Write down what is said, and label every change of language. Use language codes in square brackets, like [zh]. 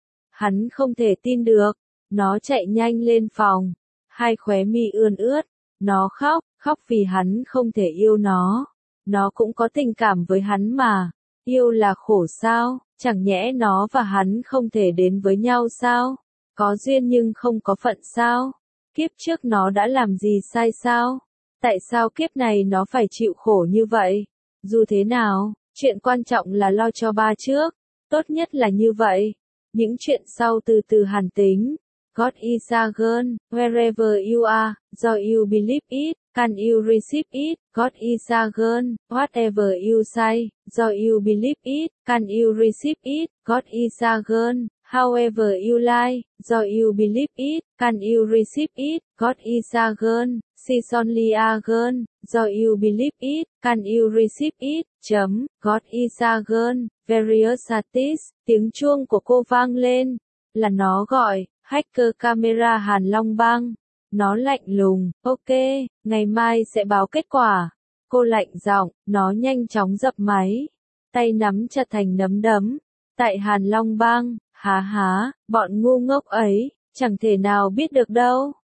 [vi] Hắn không thể tin được. Nó chạy nhanh lên phòng, hai khóe mi ươn ướt, nó khóc, khóc vì hắn không thể yêu nó cũng có tình cảm với hắn mà, yêu là khổ sao, chẳng nhẽ nó và hắn không thể đến với nhau sao, có duyên nhưng không có phận sao, kiếp trước nó đã làm gì sai sao, tại sao kiếp này nó phải chịu khổ như vậy, dù thế nào, chuyện quan trọng là lo cho ba trước, tốt nhất là như vậy, những chuyện sau từ từ hàn tính. [en] God is a girl, wherever you are, do you believe it, can you receive it, God is a girl, whatever you say, do you believe it, can you receive it, God is a girl, however you lie, do you believe it, can you receive it, God is a girl, she's only a girl, do you believe it, can you receive it, God is a girl, various artists, [vi] tiếng chuông của cô vang lên, là nó gọi. Hacker camera Hàn Long Bang. Nó lạnh lùng, ok, ngày mai sẽ báo kết quả. Cô lạnh giọng, nó nhanh chóng dập máy. Tay nắm chặt thành nấm đấm. Tại Hàn Long Bang, há há, bọn ngu ngốc ấy, chẳng thể nào biết được đâu.